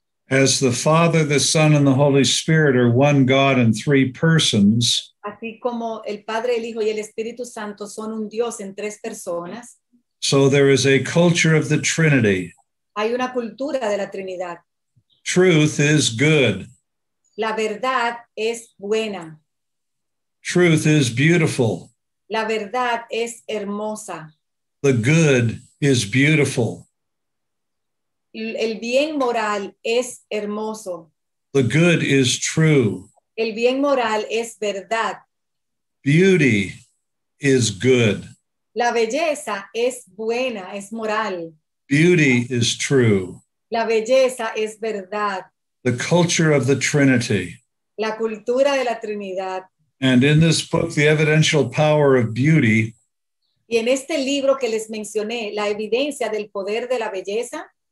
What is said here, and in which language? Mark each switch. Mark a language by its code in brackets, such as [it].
[en] As the Father, the Son, and the Holy Spirit are one God in three persons, [es] Así como el Padre, el Hijo y el Espíritu Santo son un Dios en tres personas, [en] so there is a culture of the Trinity. [es] hay una cultura de la Trinidad. [en] Truth is good. [es] La verdad es buena. [en] Truth is beautiful. [es] La verdad es hermosa. [en] The good is beautiful. [es] El bien moral es hermoso. [en] The good is true. [es] El bien moral es verdad. [en] Beauty is good. [es] La belleza es buena, es moral. [en] Beauty is true. [es] La belleza es verdad. [en] The culture of the Trinity. [es] La cultura de la Trinidad. [en] And in this book, The Evidential Power of Beauty, [es] Y en este libro que les mencioné, La evidencia del poder de la belleza,